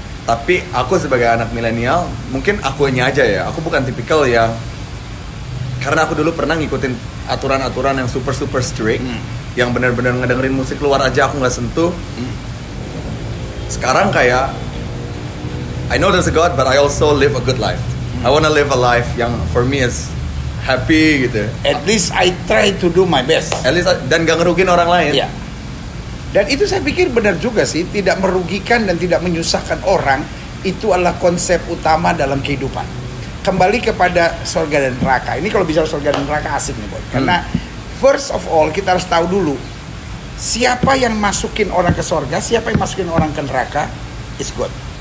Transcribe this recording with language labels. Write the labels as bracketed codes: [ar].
[id] Tapi aku sebagai anak milenial, mungkin akunya aja ya. Aku bukan tipikal yang, karena aku dulu pernah ngikutin aturan-aturan yang [en] super strict, [id] yang benar-benar ngedengerin musik luar aja aku nggak sentuh. Sekarang kayak, [en] I know there's a God, but I also live a good life. I wanna live a life yang for me is happy gitu. At least I try to do my best. At least, [id] dan gak ngerugin orang lain. Iya. Dan itu saya pikir benar juga sih, tidak merugikan dan tidak menyusahkan orang, itu adalah konsep utama dalam kehidupan. Kembali kepada surga dan neraka. Ini kalau bicara surga dan neraka asik nih Boy. Karena [en] first of all [id] kita harus tahu dulu siapa yang masukin orang ke surga, siapa yang masukin orang ke neraka [en] is God.